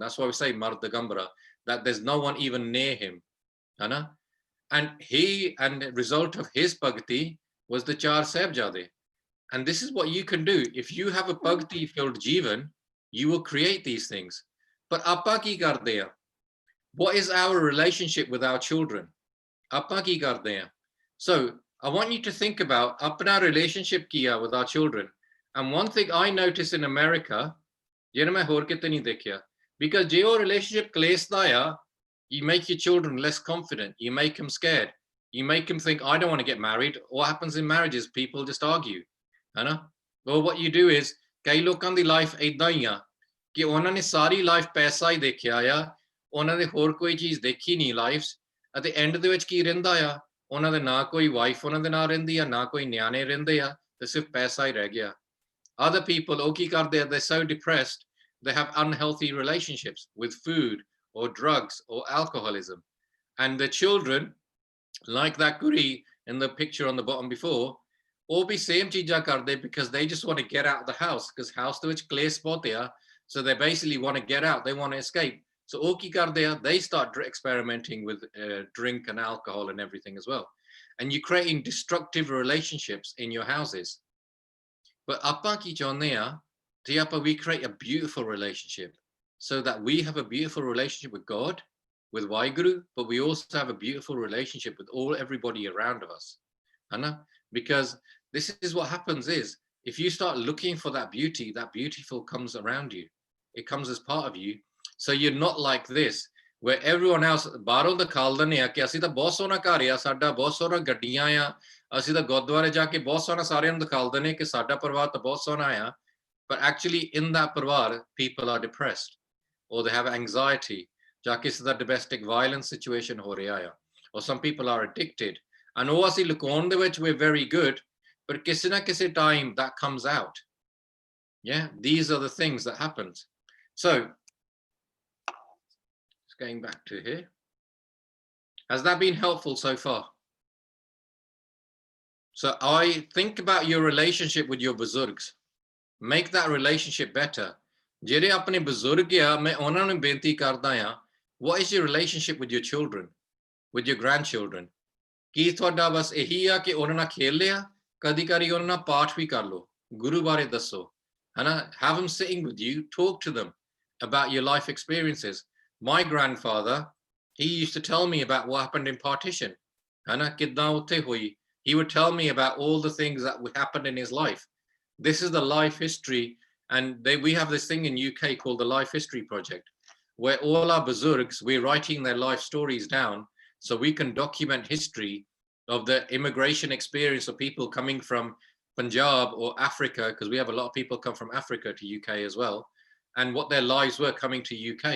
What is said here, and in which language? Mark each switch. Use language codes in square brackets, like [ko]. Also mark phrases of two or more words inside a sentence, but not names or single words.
[en] That's why we say Mardagambara, that there's no one even near him. And the result of his bhakti was the Char Sahibzade. And this is what you can do. If you have a bhakti-filled jivan, you will create these things. [pa] But ਆਪਾਂ ਕੀ ਕਰਦੇ ਹੈ? [en] What is our relationship with our children? [pa] ਆਪਾਂ ਕੀ ਕਰਦੇ ਹੈ? [en] So I want you to think about apna relationship kiya with our children. And one thing I notice in America, because your relationship klesdaya, you make your children less confident. You make them scared. You make them think, I don't want to get married. What happens in marriages? People just argue. Well, what you do is, [pa] ਕਈ ਲੋਕਾਂ ਦੀ ਲਾਈਫ ਏਦਾਂ ਹੀ ਆ ਕਿ ਉਹਨਾਂ ਨੇ ਸਾਰੀ ਲਾਈਫ ਪੈਸਾ ਹੀ ਦੇਖਿਆ ਆ ਉਹਨਾਂ ਦੇ ਹੋਰ ਕੋਈ ਚੀਜ਼ ਦੇਖੀ ਨਹੀਂ ਲਾਈਫ ਅਤੇ ਐਂਡ ਦੇ ਵਿੱਚ ਕੀ ਰਹਿੰਦਾ ਆ ਉਹਨਾਂ ਦੇ ਨਾ ਕੋਈ ਵਾਈਫ ਉਹਨਾਂ ਦੇ ਨਾਲ ਰਹਿੰਦੀ ਆ ਨਾ ਕੋਈ ਨਿਆਣੇ ਰਹਿੰਦੇ ਆ ਤੇ ਸਿਰਫ ਪੈਸਾ ਹੀ ਰਹਿ ਗਿਆ other [en] people [pa] ਉਹ ਕੀ ਕਰਦੇ ਆ [en] they're so depressed they have unhealthy relationships with food or drugs or alcoholism and the children like that guri in the picture on the bottom before all be same [pa] ਚੀਜ਼ਾਂ ਕਰਦੇ [en] because they just want to get out of the house because house [pa] ਦੇ ਵਿੱਚ ਕਲੇਸ਼ ਬਹੁਤ ਆ [en] so they basically want to get out they want to escape So they start experimenting with drink and alcohol and everything as well. And you're creating destructive relationships in your houses. But we create a beautiful relationship so that we have a beautiful relationship with God, with Waheguru, but we also have a beautiful relationship with everybody around us. Because this is what happens is, if you start looking for that beauty, that beautiful comes around you. It comes as part of you. So you're not like this, where everyone else, [pa] ਬਾਹਰੋਂ ਦਿਖਾਲ ਦਿੰਦੇ ਆ ਕਿ ਅਸੀਂ ਤਾਂ ਬਹੁਤ ਸੋਹਣਾ ਘਰ ਆ ਸਾਡਾ ਬਹੁਤ ਸੋਹਣਾ ਗੱਡੀਆਂ ਆ ਅਸੀਂ ਤਾਂ ਗੁਰਦੁਆਰੇ ਜਾ ਕੇ ਬਹੁਤ ਸੋਹਣਾ ਸਾਰਿਆਂ ਨੂੰ ਦਿਖਾਲ ਦਿੰਦੇ ਕਿ ਸਾਡਾ ਪਰਿਵਾਰ ਤਾਂ ਬਹੁਤ ਸੋਹਣਾ ਆ [en] but actually in that [pa] ਪਰਿਵਾਰ [en] people are depressed or they have anxiety [pa] ਜਾਂ ਕਿਸੇ ਦਾ [en] domestic violence situation [pa] ਹੋ ਰਿਹਾ ਆ [en] or some people are addicted and [pa] ਉਹ ਅਸੀਂ ਲੁਕਾਉਣ ਦੇ ਵਿੱਚ [en] we're very good but [pa] ਕਿਸੇ ਨਾ ਕਿਸੇ [en] time that comes out yeah these are the things that happens so going back to here. Has that been helpful so far? So I think about your relationship with your buzurgs. Make that relationship better. [pa] ਜਿਹੜੇ ਆਪਣੇ ਬਜ਼ੁਰਗ ਆ ਮੈਂ ਉਹਨਾਂ ਨੂੰ ਬੇਨਤੀ ਕਰਦਾ ਆ [en] what is your relationship with your children, with your grandchildren? [pa] ਕੀ ਤੁਹਾਡਾ ਬਸ ਇਹੀ ਆ ਕਿ ਉਹਨਾਂ ਨਾਲ ਖੇਲ ਲਿਆ ਕਦੀ ਕਦੀ ਉਹਨਾਂ ਨਾਲ ਪਾਠ ਵੀ ਕਰ ਲਓ ਗੁਰੂ ਬਾਰੇ ਦੱਸੋ [en] have them sitting with you, talk to them about your life experiences. My grandfather, he used to tell me about what happened in partition. He would tell me about all the things that happened in his life. This is the life history, and we have this thing in UK called the Life History Project, where all our buzurgs, we're writing their life stories down so we can document history of the immigration experience of people coming from Punjab or Africa, because we have a lot of people come from Africa to UK as well, and what their lives were coming to UK.